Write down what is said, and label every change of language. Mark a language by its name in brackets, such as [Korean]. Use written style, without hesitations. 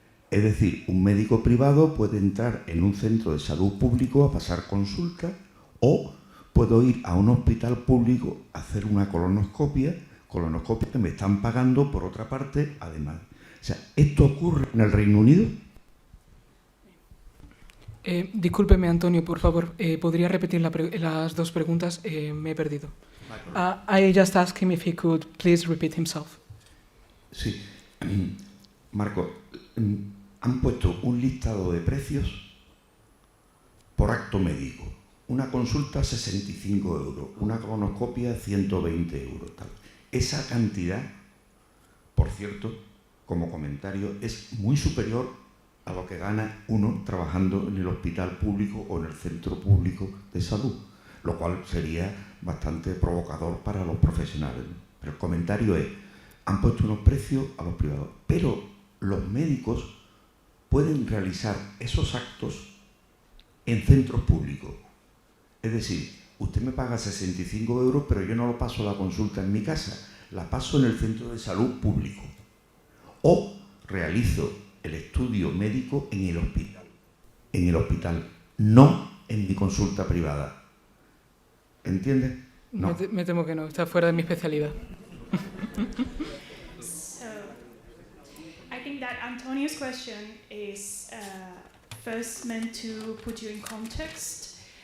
[Spanish] Es decir, un médico privado puede entrar en un centro de salud público a pasar consulta, o puedo ir a un hospital público a hacer una colonoscopia que me están pagando por otra parte, además. O sea, ¿esto ocurre en el Reino Unido? Discúlpeme, Antonio, por favor, ¿podría repetir las dos preguntas? Me he perdido. [English] I just asked him if he could please repeat himself. [Spanish] Sí. Marco, han puesto un listado de precios por acto médico. Una consulta 65 euros, una colonoscopia 120 euros. Tal. Esa cantidad, por cierto, como comentario, es muy superior a lo que gana uno trabajando en el hospital público o en el centro público de salud, lo cual sería bastante provocador para los profesionales. Pero el comentario es, han puesto unos precios a los privados, pero los médicos pueden realizar esos actos en centros públicos. Es decir, usted me paga 65 euros, pero yo no lo paso la consulta en mi casa, la paso en el centro de salud público. O realizo el estudio médico en el hospital, no en mi consulta privada. ¿Entiendes? No. Me temo que no, está fuera de mi especialidad. [English] So, I think that Antonio's question is first meant to put you in context.